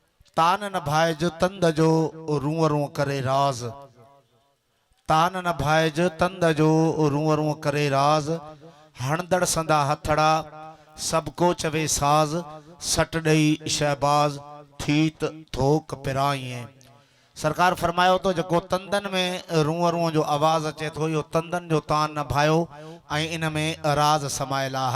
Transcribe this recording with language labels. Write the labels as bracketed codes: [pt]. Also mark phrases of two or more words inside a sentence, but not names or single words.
[sd] तान न भाइज तंद जो रूं रूं करे राज, तान न भाइज तंद जो रूं रूं करे राज, हणदड़ संदा हथड़ा सबको चवे साज, सट ॾेई शहबाज थीत थोक पिराई। सरकार फरमायो तो जो तंदन में रूं रूं जो आवाज अचे तो यो तंदन जो तान न भायो ऐं इन में राज समायल आहे।